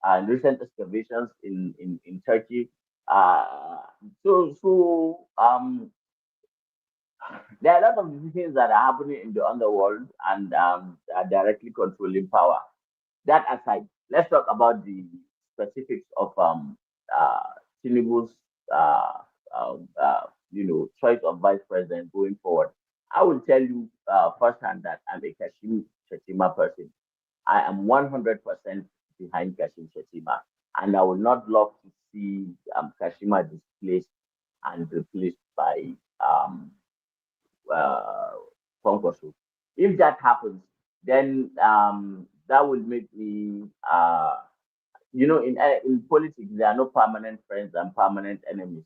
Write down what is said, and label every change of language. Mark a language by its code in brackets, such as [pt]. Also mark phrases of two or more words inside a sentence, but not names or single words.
[en] recent excavations in Turkey. So there are a lot of decisions that are happening in the underworld and are directly controlling power. That aside, let's talk about the specifics of Tinubu's choice of vice president going forward. I will tell you firsthand that I'm a Kashim Shetima person. I am 100% behind Kashim Shetima, and I would not love to see Kashima displaced and replaced by uh, Kwankwaso. If that happens, then that will make me, in politics, there are no permanent friends and permanent enemies.